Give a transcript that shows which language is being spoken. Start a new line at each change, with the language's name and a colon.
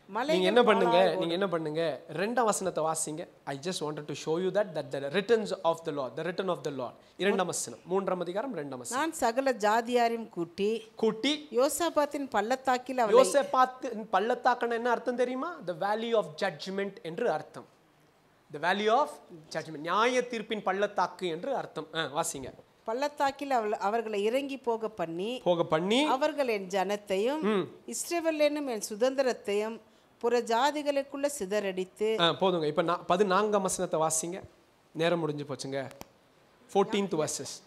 Tamil: நீங்க என்ன பண்ணுங்க 2ஆம் வசனத்தை வாசிங்க.
English: I just wanted to show you that the returns of the Lord, the return of the Lord.
Tamil: 2ஆம் வசனம், 3ஆம் அதிகாரம் 2ஆம் வசனம். நான் சகல ஜாதியாரையும் கூட்டி யோசபாத்தின் பள்ளத்தாக்கில். யோசபாத்தின் பள்ளத்தாக்குன்னா என்ன அர்த்தம் தெரியுமா?
English: the valley of judgment
Tamil: என்று அர்த்தம்.
English: the valley of judgment,
Tamil: நியாய தீர்ப்பின் பள்ளத்தாக்கு என்று அர்த்தம். வாசிங்க. பள்ளத்தாக்கில் அவர்களை இறங்கி போக பண்ணி அவர்கள் என் ஜனத்தையும் இஸ்ரவேல் என்னும் என் சுதந்திரத்தையும் புற ஜாதிகளுக்குள்ள சிதறடித்து. போதுங்க. இப்ப 14ஆம் வசனத்தை வாசிங்க. நேரம் முடிஞ்சு போச்சுங்க.
English: 14th verses.